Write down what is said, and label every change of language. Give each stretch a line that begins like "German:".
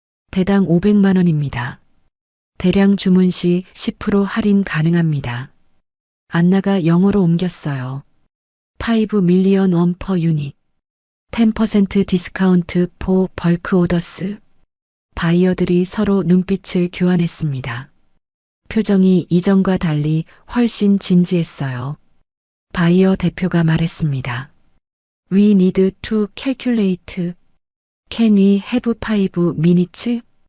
Korean: 대당 500만 원입니다. 대량 주문 시 10% 할인 가능합니다. 안나가 영어로 옮겼어요.
English: 5 million won per unit. 10% discount for bulk orders.
Korean: 바이어들이 서로 눈빛을 교환했습니다. 표정이 이전과 달리 훨씬 진지했어요. 바이어 대표가 말했습니다.
English: We need to calculate. Can we have 5 minutes?